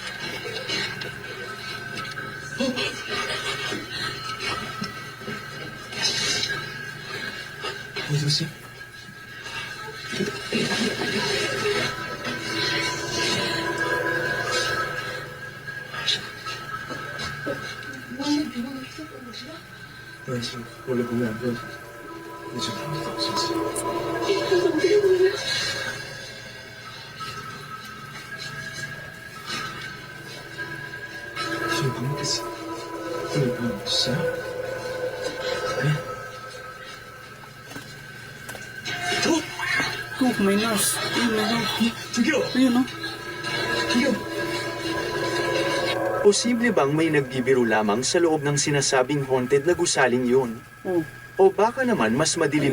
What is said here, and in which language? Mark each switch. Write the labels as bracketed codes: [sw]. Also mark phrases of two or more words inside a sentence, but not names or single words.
[ko] Lucy? Lucy, 원래 보면 안 돼. 이제 한개도 없었어. 지금 밥 먹겠어. 오늘 밥 먹었어요? 네? [tl] Oh, may nurse. Ayun, ayun, no? Posible bang may nagbibiro lamang sa loob ng sinasabing haunted na gusaling yun? Oh, O baka naman mas madilim